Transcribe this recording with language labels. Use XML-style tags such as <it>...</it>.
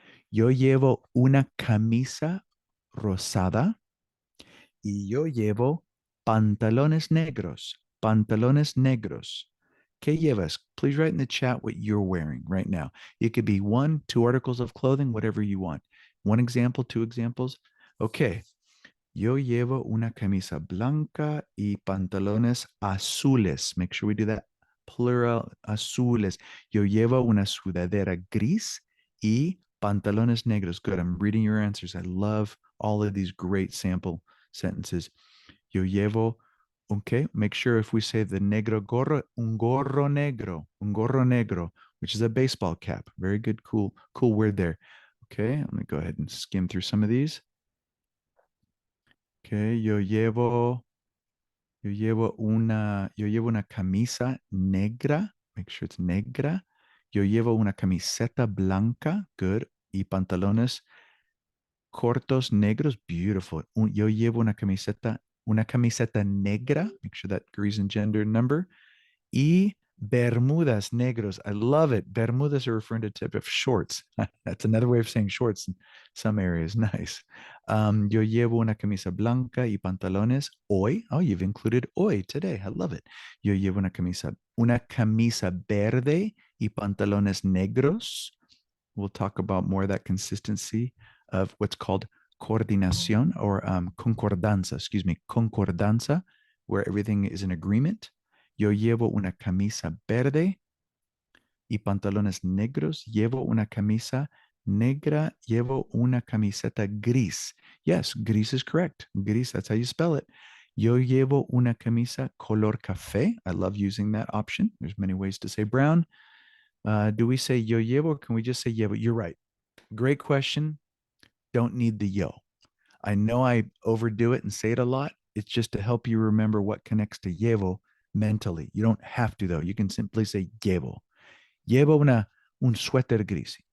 <es>Yo llevo una camisa rosada. Y yo llevo pantalones negros. Pantalones negros. ¿Qué llevas?</es> <en>Please write in the chat what you're wearing right now. It could be 1, 2 articles of clothing, whatever you want. 1 example, 2 examples. Okay.</en> <es>Yo llevo una camisa blanca y pantalones azules.</es> <en>Make sure we do that.</en> <es>Plural, azules. Yo llevo una sudadera gris y pantalones negros.</es> <en>Good. I'm reading your answers. I love all of these great sample sentences. Yo llevo, okay, make sure if we say the negro gorro,</en> <es>un gorro negro,</es> <en>which is a baseball cap. Very good, cool word there. Okay, let me go ahead and skim through some of these.</en> <es>Okay, yo llevo una camisa negra.</es> <en>Make sure it's negra.</en> <es>Yo llevo una camiseta blanca. Good. Y pantalones cortos negros. Beautiful. Yo llevo una camiseta negra.</es> <en>Make sure that agrees in gender number.</en> <es>Y bermudas negros.</es> <en>I love it. Bermudas are referring to type of shorts. That's another way of saying shorts in some areas. Nice.</en> <es>Yo llevo una camisa blanca y pantalones hoy.</es> <en>Oh, you've included hoy today. I love it.</en> <es>Yo llevo una camisa verde y pantalones negros.</es> <en>We'll talk about more of that consistency of what's called coordinación or concordanza, concordanza, where everything is in agreement.</en> <es>Yo llevo una camisa verde y pantalones negros. Llevo una camisa negra. Llevo una camiseta gris.</es> <en>Yes, gris is correct. Gris, that's how you spell it. Yo llevo una camisa color café. I love using that option. There's many ways to say brown. Do we say yo llevo or can we just say llevo? You're right. Great question. Don't need the yo. I know I overdo it and say it a lot. It's just to help you remember what connects to llevo mentally. You don't have to, though. You can simply say llevo.</en> <es>Llevo un suéter gris.</es>